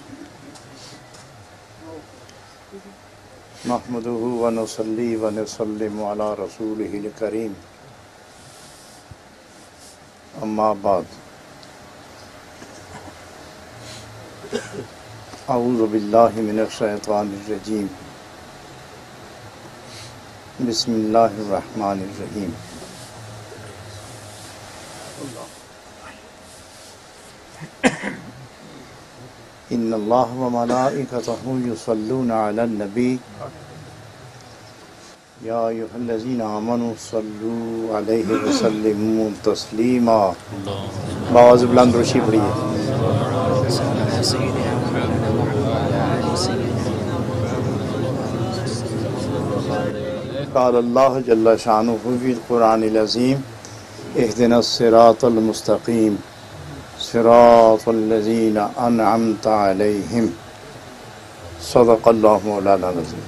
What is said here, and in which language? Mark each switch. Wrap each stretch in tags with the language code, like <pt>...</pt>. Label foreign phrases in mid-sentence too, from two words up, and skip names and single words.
<ar>نحمدہ ونصلی ونسلم علی رسولہ الکریم اما بعد اعوذ باللہ من الشیطان الرجیم بسم اللہ الرحمن الرحیم ان اللہ وملائکتہ یصلون علی النبی یا ایھا الذین آمنوا صلوا علیہ وسلموا تسلیما</ar> <ur>باز بلند روشی پڑھیے</ur> <ar>قال اللہ جل شانہ فی القرآن العظیم اہدنا الصراط المستقیم صراط الذین انعمت علیہم صدق اللہ مولانا العظیم۔</ar>